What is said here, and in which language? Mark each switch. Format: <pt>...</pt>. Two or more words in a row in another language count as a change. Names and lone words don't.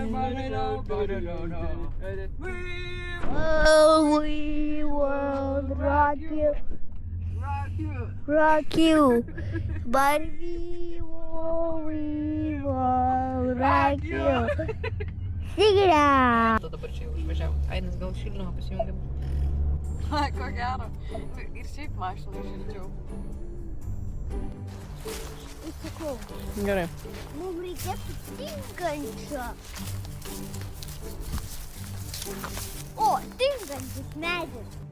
<en>will rock you. Rock you. But we will rock you. Sing it out.</en> <lt>Dabar čia jau išvažiavom. Ainas gal šildomą pasijungiam. Ai, ko gero. Ir šiaip mašiną šilčiau. Įsikau. Gerai. Mums reikėtų tinkančio. O, tinkantis medis.</lt>